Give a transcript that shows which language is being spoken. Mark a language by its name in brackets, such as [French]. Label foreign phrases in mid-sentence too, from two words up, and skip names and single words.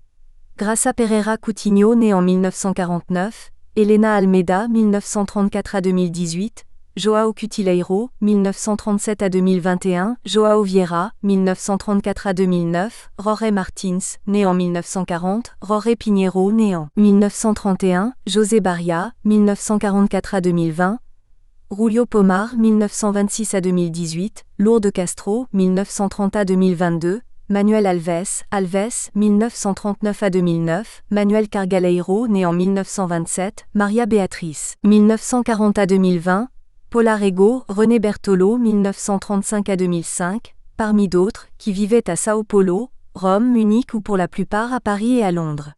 [French] Graça Pereira Coutinho, né en 1949, Helena Almeida, 1934 à 2018, João Cutileiro, 1937 à 2021, João Vieira, 1934 à 2009, Jorge Martins, né en 1940, Jorge Pinheiro, né en 1931, José Baria, 1944 à 2020, Julio Pomar, 1926 à 2018, Lourdes Castro, 1930 à 2022, Manuel Alves, 1939 à 2009, Manuel Cargaleiro, né en 1927, Maria Beatriz, 1940 à 2020, Paula Rego, René Bertolo, 1935 à 2005, parmi d'autres, qui vivaient à Sao Paulo, Rome, Munich ou pour la plupart à Paris et à Londres.